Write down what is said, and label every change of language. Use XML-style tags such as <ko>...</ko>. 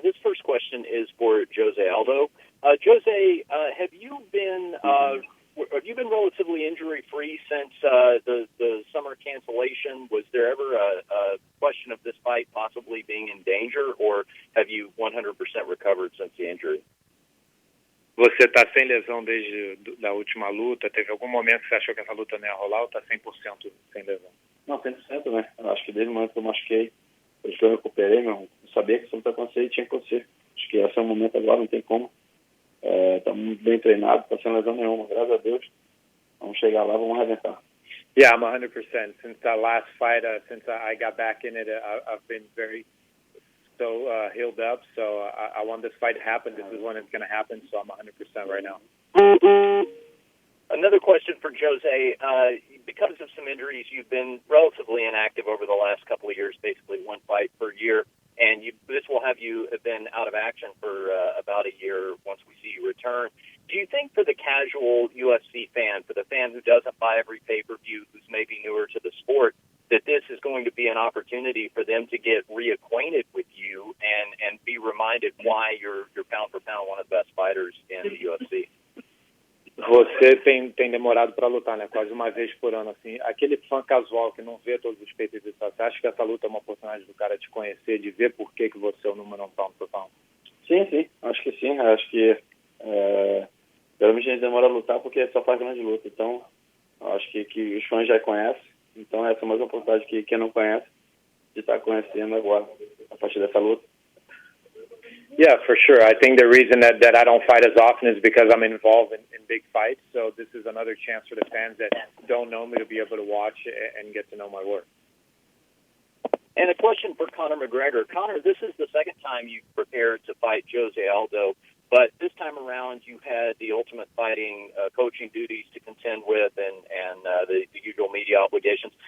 <en>This first question is for Jose Aldo. Jose, have you been relatively injury-free since the summer cancellation? Was there ever a question of this fight possibly being in danger, or have you 100% recovered since the injury?</en> <pt>Você está sem lesão desde a última luta? Teve algum momento que você achou que essa luta não ia rolar ou está 100% sem lesão? Não, 100%, né? Eu acho que desde o momento que eu machuquei, depois que eu recuperei, eu sabia que isso não ia acontecer e tinha que acontecer. Acho que esse é o momento agora, não tem como. Está muito bem treinado, está sem lesão nenhuma, graças a Deus. Vamos chegar lá, vamos arrebentar.</pt> <en>Yeah, I'm 100%. Since that last fight, since I got back in it, I've been very healed up. So I want this fight to happen. This is when it's going to happen. So I'm 100% right now. Another question for Jose. Because of some injuries, you've been relatively inactive over the last couple of years, basically 1 fight per year. And this will have you been out of action for about a year once we see you return. Do you think for the casual UFC fan, for the fan who doesn't buy every pay-per-view, who's maybe newer to the sport, that this is going to be an opportunity for them to get reacquainted with you and be reminded why you're pound for pound one of the best fighters in the UFC?</en> <pt>Você tem demorado para lutar, né? Quase uma vez por ano, assim. Aquele fã casual que não vê todos os pay-per-views, você acha que essa luta é uma oportunidade do cara te conhecer, de ver por que você é o número 1 pound por pound? Sim, acho que sim. Acho que geralmente a gente demora a lutar porque só faz grande luta. Então, acho que os fãs já conhecem. Então, essa é mais uma oportunidade que quem não conhece de estar conhecendo agora, a partir dessa luta.</pt> <en>Yeah, for sure. I think the reason that I don't fight as often is because I'm involved in big fights. So this is another chance for the fans that don't know me to be able to watch and get to know my work. And a question for Conor McGregor. Conor, this is the second time you've prepared to fight Jose Aldo, but this time around you had the Ultimate Fighting coaching duties to contend with and the usual media obligations.</en>